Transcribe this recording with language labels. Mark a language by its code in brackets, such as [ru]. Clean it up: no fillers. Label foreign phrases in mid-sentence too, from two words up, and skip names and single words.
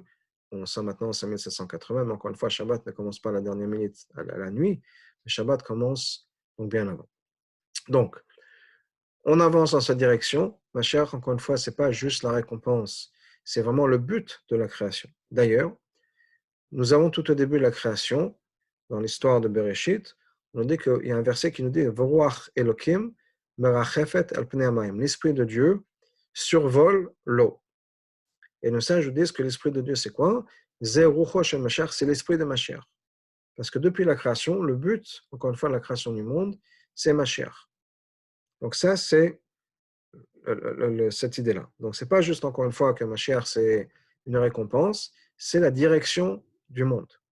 [fr] On sent maintenant en 5780, mais encore une fois, Shabbat ne commence pas à la dernière minute à la nuit, mais Shabbat commence donc bien avant. Donc, on avance dans cette direction. Mashiach, encore une fois, ce n'est pas juste la récompense, c'est vraiment le but de la création. D'ailleurs, nous avons tout au début de la création, dans l'histoire de Bereshit, on dit qu'il y a un verset qui nous dit [he] ורוח אלוקים מרחפת על פני המים. [fr] L'esprit de Dieu survole l'eau. Et nos sages nous disent que l'esprit de Dieu, c'est quoi? [he] זה רוחו של משיח, [fr] c'est l'esprit de Mashiach. Parce que depuis la création, le but, encore une fois, de la création du monde, c'est Mashiach. Donc ça, c'est cette idée-là. Donc c'est pas juste, encore une fois, que Mashiach, c'est une récompense, c'est la direction du monde.